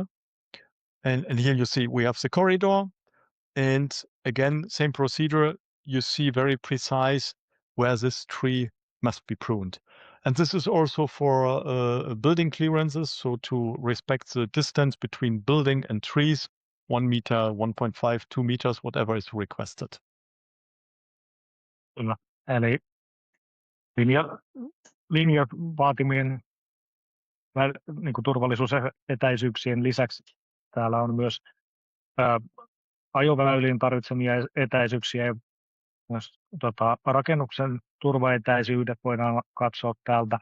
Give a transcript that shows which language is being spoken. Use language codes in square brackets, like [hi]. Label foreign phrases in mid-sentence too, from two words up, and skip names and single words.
[en] And here you see we have the corridor, and again, same procedure. You see very precise where this tree must be pruned. And this is also for building clearances, so to respect the distance between building and trees, 1 meter, 1.5, 2 meters, whatever is requested. [fi] Kyllä. Eli linjavaatimien niin kuin turvallisuusetäisyyksien lisäksi täällä on myös ajoväyliin tarvitsemia etäisyyksiä ja myös rakennuksen turvaetäisyydet voidaan katsoa täältä.